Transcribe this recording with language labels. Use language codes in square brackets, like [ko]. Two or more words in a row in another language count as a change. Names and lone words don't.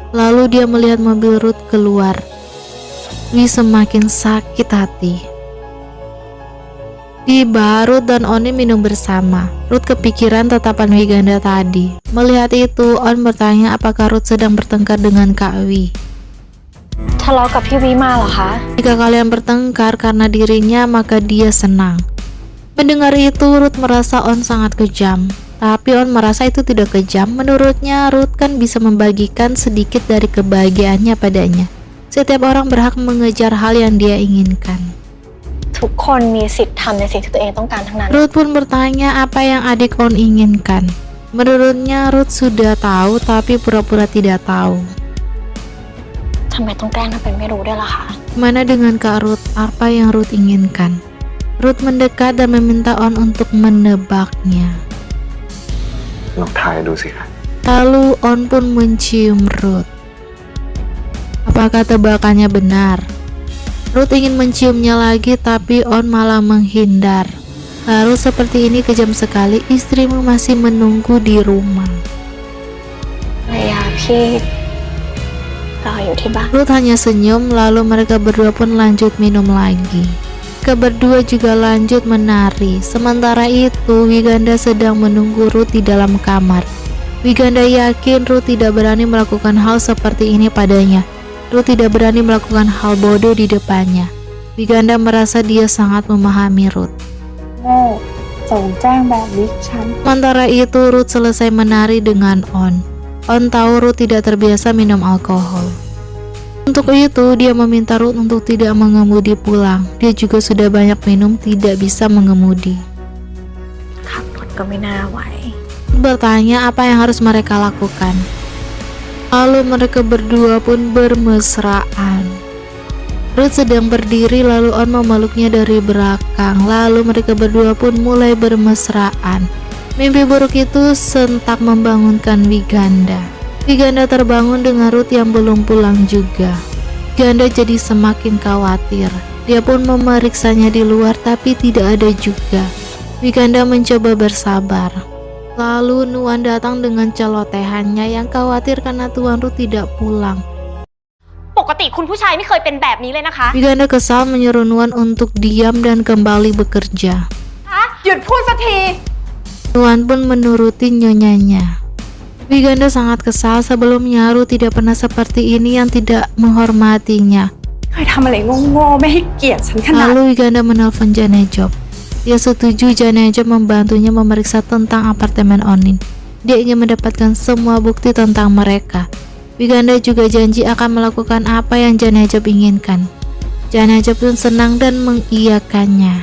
[id] Lalu dia melihat mobil Ruth keluar. Wi semakin sakit hati. Tiba Ruth dan Oni minum bersama. Ruth kepikiran tatapan Wiganda tadi. Melihat itu, On bertanya apakah Ruth sedang bertengkar dengan Kak Wi. [th] ทะเลาะกับพี่วิมาเหรอคะ [id] Jika kalian bertengkar karena dirinya, maka dia senang. Mendengar itu, Ruth merasa On sangat kejam. Tapi On merasa itu tidak kejam. Menurutnya, Ruth kan bisa membagikan sedikit dari kebahagiaannya padanya. Setiap orang berhak mengejar hal yang dia inginkan. [th] ทุกคนมีสิทธิ์ทำในสิ่งที่ตัวเองต้องการทั้งนั้น [id] Ruth pun bertanya apa yang adik On inginkan. Menurutnya, Ruth sudah tahu tapi pura-pura tidak tahu. [th] ทำไมต้องแกล้งทำเป็นไม่รู้ด้วยล่ะคะ [id] Mana dengan Kak Ruth, apa yang Ruth inginkan? Ruth mendekat dan meminta On untuk menebaknya. [th] ลองทายดูสิครับ [id] Lalu On pun mencium Ruth. Apakah tebakannya benar? Ruth ingin menciumnya lagi tapi On malah menghindar. Lalu seperti ini kejam sekali, istrimu masih menunggu di rumah. [th] ภรรยาพี่รออยู่ที่บ้าน [id] Ruth hanya senyum, lalu mereka berdua pun lanjut minum lagi. Berdua juga lanjut menari. Sementara itu, Wiganda sedang menunggu Ruth di dalam kamar. Wiganda yakin Ruth tidak berani melakukan hal seperti ini padanya. Ruth tidak berani melakukan hal bodoh di depannya. Wiganda merasa dia sangat memahami Ruth. [th] โง่ส่งแจ้งแบบนี้ฉัน [id] Sementara itu, Ruth selesai menari dengan On. On tahu Ruth tidak terbiasa minum alkohol. Untuk itu, dia meminta Ruth untuk tidak mengemudi pulang. Dia juga sudah banyak minum, tidak bisa mengemudi. [th] ขับรถก็ไม่น่าไหว [id] Bertanya apa yang harus mereka lakukan. Lalu mereka berdua pun bermesraan. Ruth sedang berdiri, lalu On memeluknya dari belakang. Lalu mereka berdua pun mulai bermesraan. Mimpi buruk itu sentak membangunkan Wiganda. Wiganda terbangun dengan Ruth yang belum pulang juga. Wiganda jadi semakin khawatir. Dia pun memeriksanya di luar tapi tidak ada juga. Wiganda mencoba bersabar. Lalu Nuan datang dengan celotehannya yang khawatir karena Tuan Ruth tidak pulang. [th] ปกติคุณผู้ชายไม่เคยเป็นแบบนี้เลยนะคะ [id] Wiganda kesal menyuruh Nuan untuk diam dan kembali bekerja. [th] หยุดพูดสักที [id] Nuan pun menuruti nyonyanya. Wiganda sangat kesal, sebelumnya Ruth tidak pernah seperti ini yang tidak menghormatinya. [th] เคยทำอะไรโง่ๆไม่ให้เกียรติฉันขนาด [id] Lalu Wiganda menelpon Janejob. Dia setuju Janejob membantunya memeriksa tentang apartemen Onin. Dia ingin mendapatkan semua bukti tentang mereka. Wiganda juga janji akan melakukan apa yang Janejob inginkan. Janejob pun senang dan mengiyakannya.